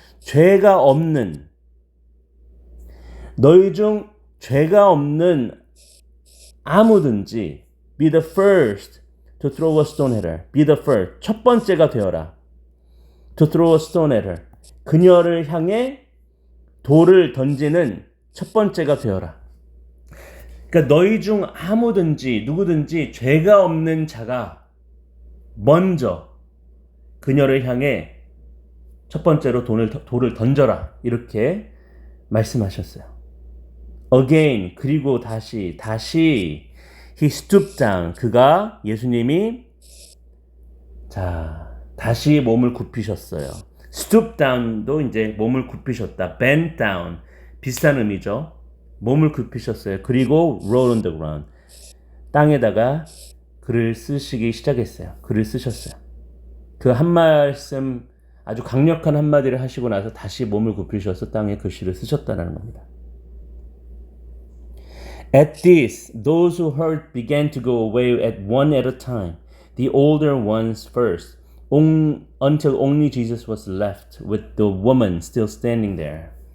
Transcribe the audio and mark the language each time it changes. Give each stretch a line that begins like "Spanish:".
Korean: 죄가 없는 너희 중 죄가 없는 아무든지
English: be the first to throw a stone at her. Be the first.
Korean: 첫 번째가 되어라.
English: To throw a stone at her.
Korean: 그녀를 향해 돌을 던지는 첫 번째가 되어라. 그러니까 너희 중 아무든지 누구든지 죄가 없는 자가 먼저 그녀를 향해 첫 번째로 돌을 던져라. 이렇게 말씀하셨어요.
English: Again,
Korean: 그리고 다시
English: he stooped down.
Korean: 그가 예수님이 자 다시 몸을 굽히셨어요. stoop down도 이제 몸을 굽히셨다. bend down 비슷한 의미죠. 몸을 굽히셨어요. 그리고
English: roll on the ground
Korean: 땅에다가 글을 쓰시기 시작했어요. 글을 쓰셨어요. 그 한 말씀 아주 강력한 한마디를 하시고 나서 다시 몸을 굽히셔서 땅에 글씨를 쓰셨다는 겁니다.
English: At this, those who heard began to go away at one at a time, the older ones first, until only Jesus was left with the woman still standing there.